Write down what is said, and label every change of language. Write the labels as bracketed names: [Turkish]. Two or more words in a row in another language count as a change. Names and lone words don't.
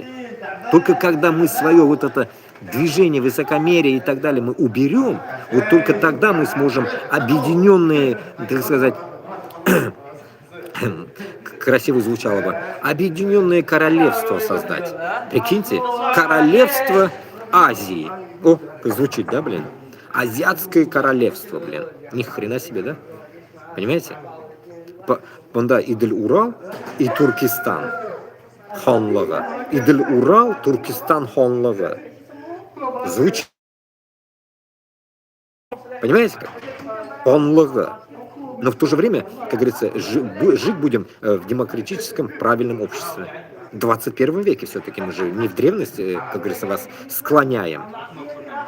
[Russian] Только когда мы свое вот это движение, высокомерие и так далее мы уберем, вот только тогда мы сможем объединенные, так сказать, красиво звучало бы, объединенное королевство создать. Прикиньте, королевство Азии. О, звучит, да, блин? Азиатское королевство, блин. Ни хрена себе, да? Понимаете? [Tatar] Бунда Идель-Урал и Туркестан ханлығы. Идель-Урал, Туркестан ханлығы. [Russian] Звучит. Понимаете как? [Tatar] Ханлығы. [Russian] Но в то же время, как говорится, жить будем в демократическом правильном обществе. В 21 веке все-таки мы же не в древности, как говорится, вас склоняем.